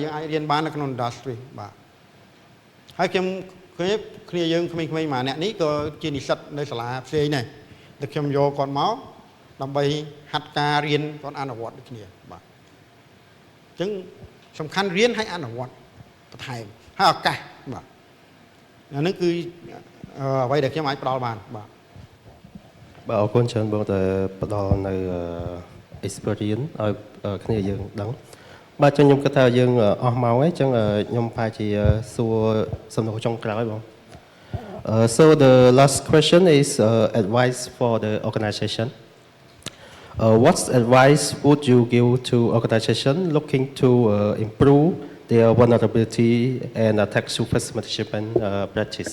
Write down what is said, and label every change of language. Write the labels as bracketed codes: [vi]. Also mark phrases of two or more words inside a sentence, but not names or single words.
[km] យើងអាចរៀនបាននៅក្នុង industry បាទហើយខ្ញុំគ្នាយើងក្មេងៗមួយអ្នកនេះក៏ជានិស្សិតនៅសាលាផ្សេងដែរតែខ្ញុំយកគាត់មកដើម្បីហាត់ការរៀនគាត់អនុវត្តដូចគ្នាបាទអញ្ចឹងសំខាន់រៀនហើយអនុវត្តបន្ថែមហើយឱកាសបាទអានេះគឺអ្វីដែលខ្ញុំអាចផ្ដល់បានបាទ បាទអរគុណច្រើនបងតែផ្ដល់នៅ experience ឲ្យគ្នាយើងដឹងបាទចឹងខ្ញុំគិតថាយើងអស់ម៉ោងហើយចឹងខ្ញុំប្រហែលជាសួរសំណួរចុងក្រោយបង [en] So the last question is advice for the organization. What advice would you give to organization looking to improve their vulnerability and attack surface management practice?